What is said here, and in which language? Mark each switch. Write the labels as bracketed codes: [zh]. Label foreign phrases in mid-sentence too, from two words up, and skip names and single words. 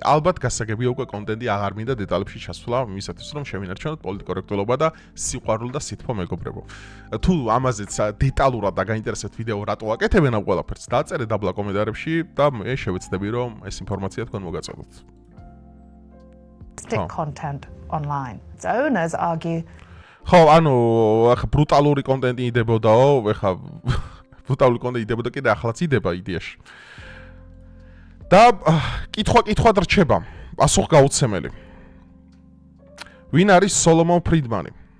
[ka] ალბათ გასაგებია უკვე კონტენტი აღარ მინდა დეტალებში ჩასვლა, იმისათვის რომ შევინარჩუნოთ პოლიტკორექტულობა და სიყვარული და სითბო მეგობრებო. თუ ამაზეც დეტალურად დაგაინტერესებთ ვიდეო რატო აკეთებენ ამ ყველაფერს, დაწერეთ დაბლა კომენტარებში და მე შევეცდები რომ ეს ინფორმაცია თქვენ მოგაწოდოთ. [en] Content online. Its owners argue. [ka] ხო, ანუ ახლა ბრუტალური კონტენტი იდებოდაო, ახლა ბრუტალური კონტენტი იდებოდა კიდე ახლაც იდება იდეაში. და კითხვა რჩება, პასუხი გაუცემელი. ვინ არის სოლომონ ფრიდმანი?